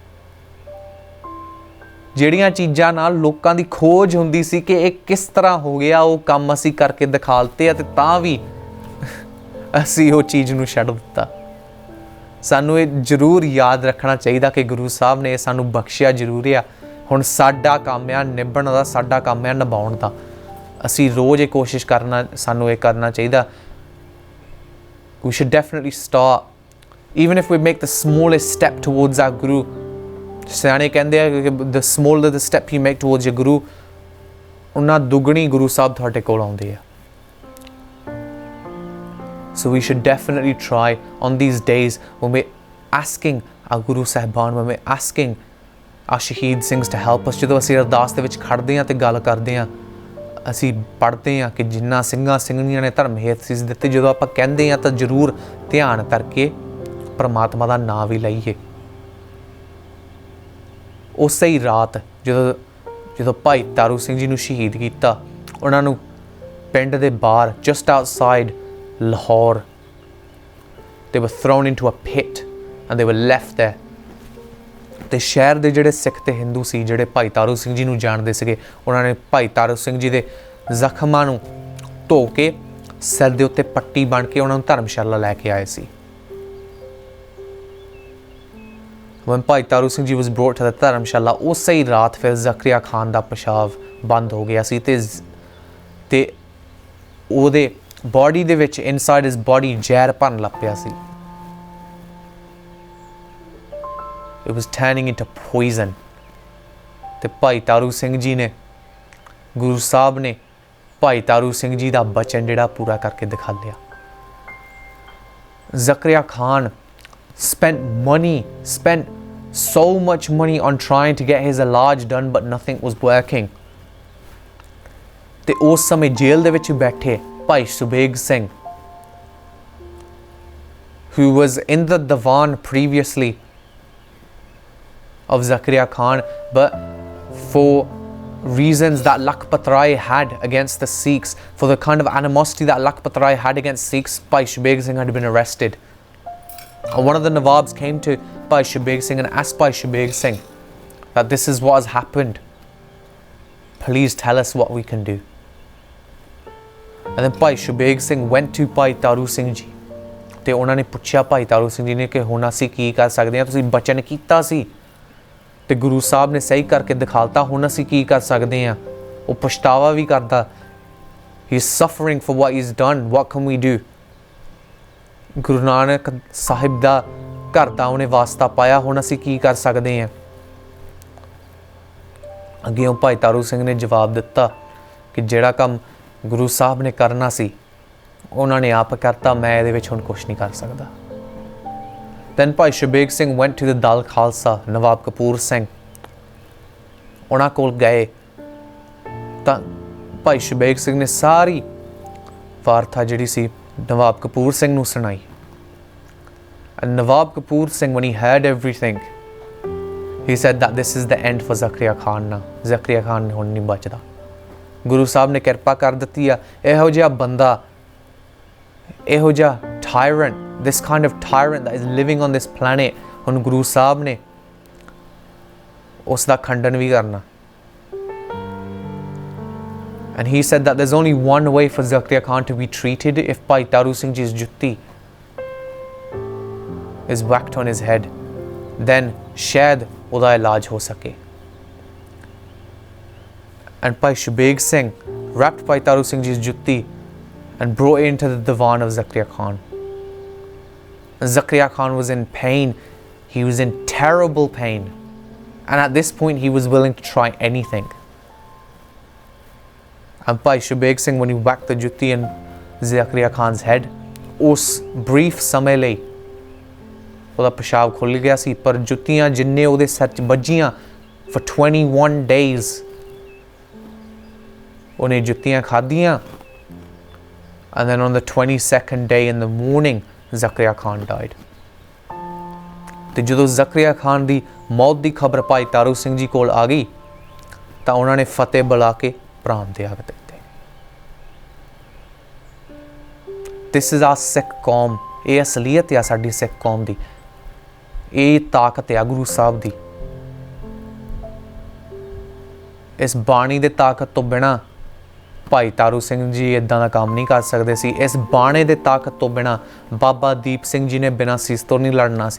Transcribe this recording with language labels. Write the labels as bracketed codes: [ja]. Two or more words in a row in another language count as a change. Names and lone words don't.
[pa] ਜਿਹੜੀਆਂ ਚੀਜ਼ਾਂ ਨਾਲ ਲੋਕਾਂ ਦੀ ਖੋਜ ਹੁੰਦੀ ਸੀ ਕਿ ਇਹ ਕਿਸ ਤਰ੍ਹਾਂ ਹੋ ਗਿਆ, ਉਹ ਕੰਮ ਅਸੀਂ ਕਰਕੇ ਦਿਖਾ ਦਿੱਤੇ ਆ, ਤੇ ਤਾਂ ਵੀ ਅਸੀਂ ਉਹ ਚੀਜ਼ ਨੂੰ ਛੱਡ ਦਿੱਤਾ। ਸਾਨੂੰ ਇਹ ਜ਼ਰੂਰ ਯਾਦ ਰੱਖਣਾ ਚਾਹੀਦਾ ਕਿ ਗੁਰੂ ਸਾਹਿਬ ਨੇ ਸਾਨੂੰ ਬਖਸ਼ਿਆ ਜ਼ਰੂਰ ਆ। ਹੁਣ ਸਾਡਾ ਕੰਮ ਆ ਨਿਭਣ ਦਾ, ਸਾਡਾ ਕੰਮ ਆ ਨਿਭਾਉਣ ਦਾ। ਅਸੀਂ ਰੋਜ਼ ਇਹ ਕੋਸ਼ਿਸ਼ ਕਰਨਾ, ਸਾਨੂੰ ਇਹ ਕਰਨਾ ਚਾਹੀਦਾ। [en] We should definitely start, even if we make the smallest step towards our Guru। [pa] ਸਿਆਣੇ ਕਹਿੰਦੇ ਆ ਕਿ [en] the smaller the step you make towards your Guru, [pa] ਉਹਨਾਂ ਦੁੱਗਣੀ ਗੁਰੂ ਸਾਹਿਬ ਤੁਹਾਡੇ ਕੋਲ ਆਉਂਦੇ ਆ। [en] So we should definitely try on these days when we're asking our Guru Sahban, when we're asking our Shaheed Singhs to help us, [pa] ਜਦੋਂ ਅਸੀਂ ਅਰਦਾਸ ਦੇ ਵਿੱਚ ਖੜਦੇ ਹਾਂ ਤੇ ਗੱਲ ਕਰਦੇ ਹਾਂ, ਅਸੀਂ ਪੜ੍ਹਦੇ ਹਾਂ ਕਿ ਜਿੰਨਾ ਸਿੰਘਾਂ ਸਿੰਘਣੀਆਂ ਨੇ ਧਰਮ ਹੇਤ ਸੀਸ ਦਿੱਤੇ, ਜਦੋਂ ਆਪਾਂ ਕਹਿੰਦੇ ਹਾਂ ਤਾਂ ਜ਼ਰੂਰ ਧਿਆਨ ਕਰਕੇ ਪਰਮਾਤਮਾ ਦਾ ਨਾਮ ਵੀ ਲਈਏ। ਉਸੇ ਹੀ ਰਾਤ ਜਦੋਂ ਭਾਈ ਤਾਰੂ ਸਿੰਘ ਜੀ ਨੂੰ ਸ਼ਹੀਦ ਕੀਤਾ, ਉਹਨਾਂ ਨੂੰ ਪਿੰਡ ਦੇ ਬਾਹਰ [en] just outside [pa] Lahore, [en] they were thrown into a pit and they were left there. [pa] ਤੇ ਸ਼ਹਿਰ ਦੇ ਜਿਹੜੇ ਸਿੱਖ ਤੇ ਹਿੰਦੂ ਸੀ, ਜਿਹੜੇ ਭਾਈ ਤਾਰੂ ਸਿੰਘ ਜੀ ਨੂੰ ਜਾਣਦੇ ਸੀਗੇ, ਉਹਨਾਂ ਨੇ ਭਾਈ ਤਾਰੂ ਸਿੰਘ ਜੀ ਦੇ ਜ਼ਖਮਾਂ ਨੂੰ ਧੋ ਕੇ ਸਿਰ ਦੇ ਉੱਤੇ ਪੱਟੀ ਬਣ ਕੇ ਉਹਨਾਂ ਨੂੰ ਧਰਮਸ਼ਾਲਾ ਲੈ ਕੇ ਆਏ ਸੀ। when ਭਾਈ ਤਾਰੂ ਸਿੰਘ ਜੀ [en] was brought to the [pa] ਧਰਮਸ਼ਾਲਾ, ਉਸੇ ਹੀ ਰਾਤ ਫਿਰ ਜ਼ਕਰੀਆ ਖਾਨ ਦਾ ਪਿਸ਼ਾਬ ਬੰਦ ਹੋ ਗਿਆ ਸੀ ਤੇ ਉਹਦੇ ਬੋਡੀ ਦੇ ਵਿੱਚ [en] inside his body [pa] ਜ਼ਹਿਰ ਭਰਨ ਲੱਗ ਪਿਆ ਸੀ। [en] It was turning into poison. [pa] ਤੇ ਭਾਈ ਤਾਰੂ ਸਿੰਘ ਜੀ ਨੇ, ਗੁਰੂ ਸਾਹਿਬ ਨੇ ਭਾਈ ਤਾਰੂ ਸਿੰਘ ਜੀ ਦਾ ਬਚਨ ਜਿਹੜਾ ਪੂਰਾ ਕਰਕੇ ਦਿਖਾ ਲਿਆ। [en] ਜ਼ਕਰੀਆ ਖਾਨ spent so much money on trying to get his ਇਲਾਜ done, but nothing was working. [pa] ਤੇ ਉਸ ਸਮੇਂ ਜੇਲ੍ਹ ਦੇ ਵਿੱਚ ਬੈਠੇ ਭਾਈ ਸੁਬੇਗ ਸਿੰਘ, [en] who was in the divan previously of Zakaria Khan, but for reasons that Lakhpat Rai had against the Sikhs, for the kind of animosity that Lakhpat Rai had against Sikhs, Bhai Shubeg Singh had been arrested. And one of the Nawabs came to Bhai Shubeg Singh and asked Bhai Shubeg Singh that this is what has happened. Please tell us what we can do. And then Bhai Shubeg Singh went to Bhai Taru Singh ji [pa] ਤੇ ਉਹਨਾਂ ਨੇ ਪੁੱਛਿਆ ਭਾਈ ਤਾਰੂ ਸਿੰਘ ਜੀ ਨੇ ਕਿ ਹੁਣ ਅਸੀਂ ਕੀ ਕਰ ਸਕਦੇ ਹਾਂ, ਤੁਸੀਂ ਬਚਨ ਕੀਤਾ ਸੀ ਤੇ ਗੁਰੂ ਸਾਹਿਬ ਨੇ ਸਹੀ ਕਰਕੇ ਦਿਖਾਲਤਾ, ਹੁਣ ਅਸੀਂ ਕੀ ਕਰ ਸਕਦੇ ਹਾਂ। ਉਹ ਪਛਤਾਵਾ ਵੀ ਕਰਦਾ, [en] he is suffering for what he's done, what can we do। [pa] ਗੁਰੂ ਨਾਨਕ ਸਾਹਿਬ ਦਾ ਘਰ ਦਾ ਉਹਨੇ ਵਾਸਤਾ ਪਾਇਆ, ਹੁਣ ਅਸੀਂ ਕੀ ਕਰ ਸਕਦੇ ਹਾਂ। ਅੱਗੇ ਭਾਈ ਤਾਰੂ ਸਿੰਘ ਨੇ ਜਵਾਬ ਦਿੱਤਾ ਕਿ ਜਿਹੜਾ ਕੰਮ ਗੁਰੂ ਸਾਹਿਬ ਨੇ ਕਰਨਾ ਸੀ ਉਹਨਾਂ ਨੇ ਆਪ ਕਰਤਾ, ਮੈਂ ਇਹਦੇ ਵਿੱਚ ਹੁਣ ਕੁਛ ਨਹੀਂ ਕਰ ਸਕਦਾ। Then ਭਾਈ ਸ਼ਬੇਗ ਸਿੰਘ [en] went to the [pa] ਦਲ ਖਾਲਸਾ, ਨਵਾਬ ਕਪੂਰ ਸਿੰਘ ਉਹਨਾਂ ਕੋਲ ਗਏ ਤਾਂ ਭਾਈ ਸ਼ਬੇਗ ਸਿੰਘ ਨੇ ਸਾਰੀ ਵਾਰਤਾ ਜਿਹੜੀ ਸੀ ਨਵਾਬ ਕਪੂਰ ਸਿੰਘ ਨੂੰ ਸੁਣਾਈ। [en] And Nawab Kapoor Singh, when he heard everything, he said that this is the end for Zakaria Khan now. [pa] Zakaria Khan ਹੁਣ ਨਹੀਂ ਬਚਦਾ। ਗੁਰੂ ਸਾਹਿਬ ਨੇ ਕਿਰਪਾ ਕਰ ਦਿੱਤੀ ਆ, ਇਹੋ ਜਿਹਾ ਬੰਦਾ, ਇਹੋ ਜਿਹਾ tyrant, [en] this kind of tyrant that is living on this planet, [pa] ਹੁਣ ਗੁਰੂ ਸਾਹਿਬ ਨੇ ਉਸ ਦਾ ਖੰਡਨ ਵੀ ਕਰਨਾ। [en] And he said that there's only one way for Zakaria Khan to be treated if Bhai Taru Singh ji's jutti is whacked on his head, then [pa] ਸ਼ਾਇਦ ਉਹਦਾ ਇਲਾਜ ਹੋ ਸਕੇ. [en] And Bhai Shubeg Singh wrapped Bhai Taru Singh ji's jutti and brought it into the divan of Zakaria Khan. And Zakaria Khan was in pain. He was in terrible pain. And at this point he was willing to try anything. And Bhai Shubeg Singh, when he whacked the jutti in Zakaria Khan's head, [pa] us brief ਸਮੇਂ ਲਈ ਉਹਦਾ ਪਿਸ਼ਾਬ ਖੁੱਲ ਗਿਆ ਸੀ, ਪਰ ਜੁੱਤੀਆਂ ਜਿੰਨੇ ਉਹਦੇ ਸਿਰ 'ਚ ਵੱਜੀਆਂ [en] for 21 days [pa] ਉਹਨੇ ਜੁੱਤੀਆਂ ਖਾਧੀਆਂ। [en] And then on the 22nd day in the morning, Zakaria Khan died. [pa] ਤੇ ਜਦੋਂ ਜ਼ਕਰੀਆ ਖਾਨ ਦੀ ਮੌਤ ਦੀ ਖਬਰ ਭਾਈ ਤਾਰੂ ਸਿੰਘ ਜੀ ਕੋਲ ਆ ਗਈ ਤਾਂ ਉਹਨਾਂ ਨੇ ਫਤਿਹ ਬੁਲਾ ਕੇ ਪ੍ਰਾਣ ਤਿਆਗ ਦਿੱਤੇ। [en] This is our [pa] ਸਿੱਖ ਕੌਮ, ਇਹ ਅਸਲੀਅਤ ਆ ਸਾਡੀ ਸਿੱਖ ਕੌਮ ਦੀ, ਇਹ ਤਾਕਤ ਆ ਗੁਰੂ ਸਾਹਿਬ ਦੀ। ਇਸ ਬਾਣੀ ਦੇ ਤਾਕਤ ਤੋਂ ਬਿਨਾਂ ਭਾਈ ਤਾਰੂ ਸਿੰਘ ਜੀ ਇਦਾਂ ਦਾ ਕੰਮ ਨਹੀਂ ਕਰ ਸਕਦੇ ਸੀ। ਇਸ ਬਾਣੇ ਦੇ ਤਾਕਤ ਤੋਂ ਬਿਨਾਂ ਬਾਬਾ ਦੀਪ ਸਿੰਘ ਜੀ ਨੇ ਬਿਨਾਂ ਸੀਸ ਤੋਂ ਨਹੀਂ ਲੜਨਾ ਸੀ।